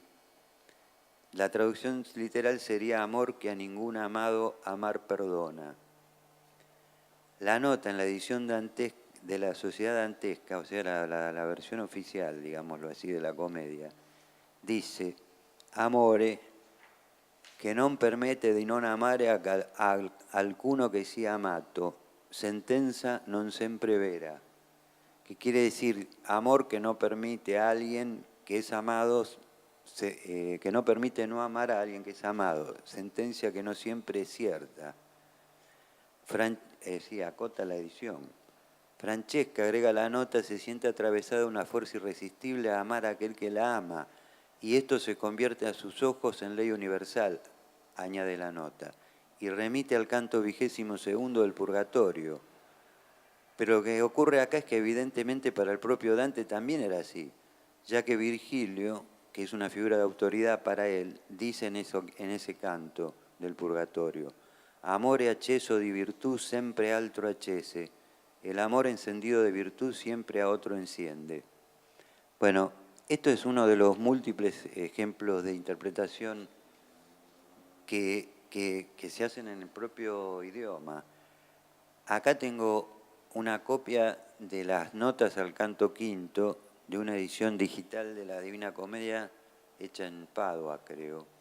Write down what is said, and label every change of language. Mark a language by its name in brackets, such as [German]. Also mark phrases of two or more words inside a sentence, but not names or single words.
[Spanish] La traducción literal sería amor que a ningún amado amar perdona. La nota en la edición de la Sociedad Dantesca, o sea, la versión oficial, digámoslo así, de la comedia, dice, [Italian] amore che non permette di non amare alcuno che sia amato, sentenza non sempre vera, [Spanish] que quiere decir amor que no permite a alguien que es amado, que no permite no amar a alguien que es amado, sentencia que no siempre es cierta. Sí, acota la edición. Francesca, agrega la nota, se siente atravesada de una fuerza irresistible a amar a aquel que la ama, y esto se convierte a sus ojos en ley universal, añade la nota, y remite al canto 22º del Purgatorio. Pero lo que ocurre acá es que evidentemente para el propio Dante también era así, ya que Virgilio, que es una figura de autoridad para él, dice en ese canto del Purgatorio, [Italian] amore acceso di virtù sempre altro accese, [Spanish] el amor encendido de virtud siempre a otro enciende. Bueno, esto es uno de los múltiples ejemplos de interpretación que se hacen en el propio idioma. Acá tengo una copia de las notas al canto quinto de una edición digital de la Divina Comedia hecha en Padua, creo.